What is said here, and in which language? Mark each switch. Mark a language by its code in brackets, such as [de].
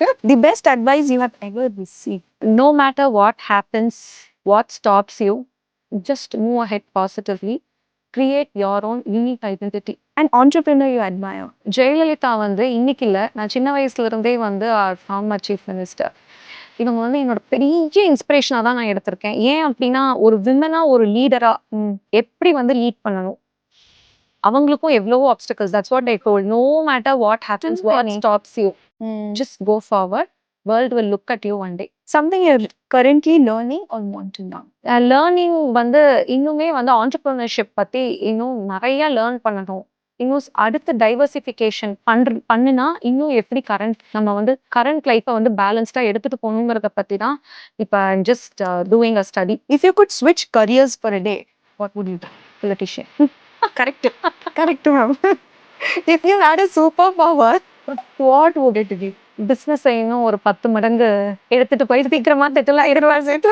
[en] The best advice you have ever received. No matter what happens, what stops you, just move ahead positively. Create your own unique identity. An entrepreneur you admire. [ta] Jayalalithaa வந்து இன்னைக்கு இல்லை, நான் சின்ன வயசுல இருந்தே வந்து farmer chief minister. இவங்க வந்து என்னோட பெரிய இன்ஸ்பிரேஷனாக தான் நான் எடுத்திருக்கேன். ஏன் அப்படின்னா, ஒரு விமனா ஒரு லீடரா எப்படி வந்து லீட் பண்ணணும், அவங்களுக்கும் எவ்வளவோ obstacles. [en] That's what I told. No matter what happens, what stops you, just go forward. World will look at you one day. Something you're currently learning or want to learn. [ta] Learning வந்து இன்னுமே வந்து entrepreneurship பற்றி இன்னும் நிறைய learn பண்ணணும். இன்னும் அடுத்த diversification பண்ணுனா இன்னும் எப்படி நம்ம வந்து கரண்ட் லைஃப்பை வந்து பேலன்ஸ்டாக எடுத்துகிட்டு போகணுங்கிறத பற்றி தான் இப்போ [en] Just doing a study. If you could switch careers for a day, what would you do? Politician. Correct. Correct, ma'am. If you had a superpower, what would it be? [ta] Business இன்னும் ஒரு 10 மடங்கு எடுத்துட்டு போய் சீக்கிரமா செட்டில் ஆயிடுவார்.